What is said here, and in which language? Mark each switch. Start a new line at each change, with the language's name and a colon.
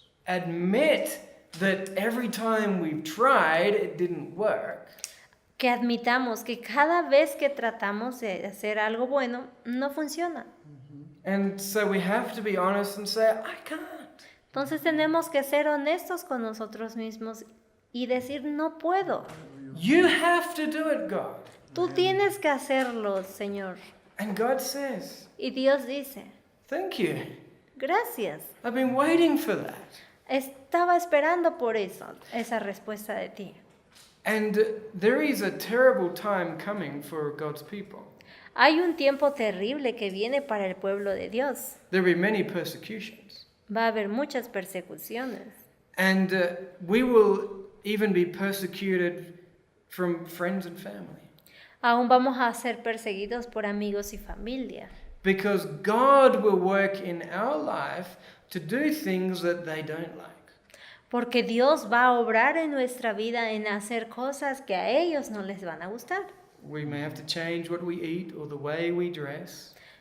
English: Admit that every time we've tried, it didn't work.
Spanish: Que admitamos que cada vez que tratamos de hacer algo bueno, no funciona.
English: And so we have to be honest and say, I can't.
Spanish: Entonces tenemos que ser honestos con nosotros mismos y decir, no puedo.
English: You have to do it, God.
Spanish: Tú tienes que hacerlo, Señor.
English: And God says,
Spanish: Y Dios dice,
English: thank you.
Spanish: gracias.
English: I've been waiting for that.
Spanish: Estaba esperando por eso, esa respuesta de ti.
English: And there is a terrible time coming for God's people.
Spanish: Hay un tiempo terrible que viene para el pueblo de Dios.
English: There will be many persecutions.
Spanish: Va a haber muchas persecuciones.
English: And we will even be persecuted from friends and family.
Spanish: Aún vamos a ser perseguidos por amigos y familia.
English: Because God will work in our life to do things that they don't like.
Spanish: Porque Dios va a obrar en nuestra vida en hacer cosas que a ellos no les van a gustar.
English: We may have to change what we eat or the way we dress.